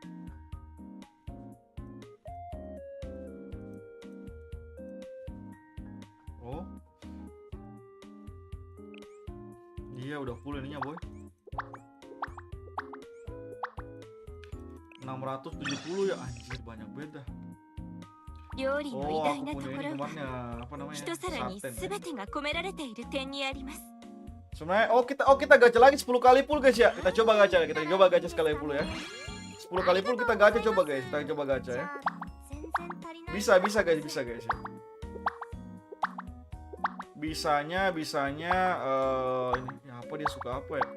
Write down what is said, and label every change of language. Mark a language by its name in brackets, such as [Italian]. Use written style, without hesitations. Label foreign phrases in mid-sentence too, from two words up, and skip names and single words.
[Indonesian] Oh. Iya udah full ininya boy. 670 ya, anjir banyak beda. [Japanese] 料理の偉大なところ [Indonesian] ini [Japanese] は [Indonesian] kemarinnya apa namanya? [Japanese] 一皿に [Indonesian] Sarten. [Japanese] 全てが込められている点にあります。 [Indonesian] Sebenarnya kita gacha lagi 10 kali full guys ya. Kita coba gacha sekali full ya. 10 kali full kita gacha coba guys. Kita coba gacha ya. Bisa guys ya. Bisanya ini ya apa dia suka apa ya?